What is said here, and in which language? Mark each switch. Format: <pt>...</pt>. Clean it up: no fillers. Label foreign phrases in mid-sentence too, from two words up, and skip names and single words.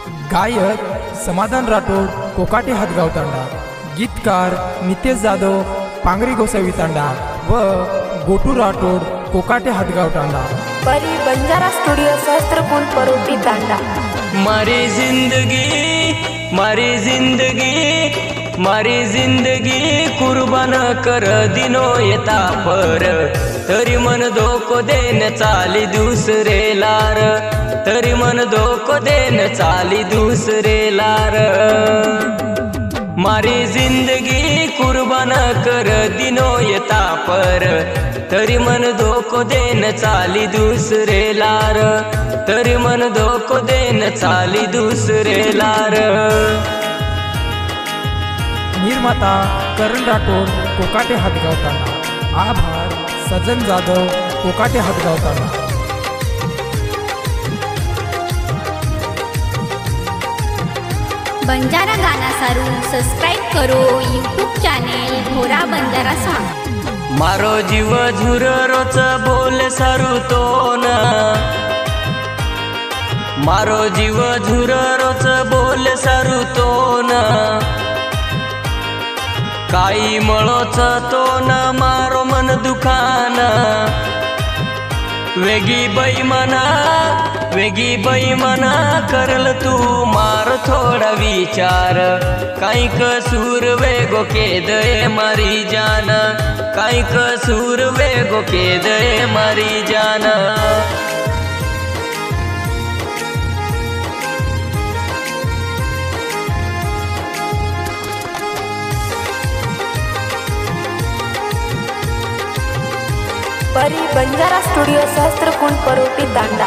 <mr>गायक समाधान राठोड कोकाटे हातगाव तांडा, गीतकार नितेश जाधव पांगरी गोसावी तांडा व गोटू राठोड कोकाटे हातगाव तांडा। परी बंजारा स्टूडियो सहस्त्रकुंड परोटी तांडा।</mr> <lmn>मारी जिंदगी कुर्बान कर दिनो येता पर, तरी मन धोको देन चाली दुसरे लार, तरी मन धोको देन चाली दुसरे लार। मारी जिंदगी कुर्बान कर दिनो येता पर, तरी मन धोको देन चाली दुसरे लार, तरी मन धोको देन चाली दुसरे लार।</lmn> <mr>निर्माता करण राठोड कोकाटे हातगाव तांडा। आभार सजन जाधव कोकाटे हातगाव तांडा।</mr> <lmn>बंजारा गाना सारू सब्सक्राइब करो यूट्यूब चॅनेल भोरा बंजारा सॉन्ग। मारो जीव झुररोच बोल सारू तो ना, मारो जीव झुररोच बोल सारू तो ना। काही मळोच तो न मारो मन दुखाना, वेगी बैमना करल तू मार थोडा विचार। काही कसूर वेगो के दये मारी जान, काही कसूर वेगो के दये मारी जान। परी बंजारा स्टूडियो सहस्त्रकुंड परोटी तांडा।</lmn>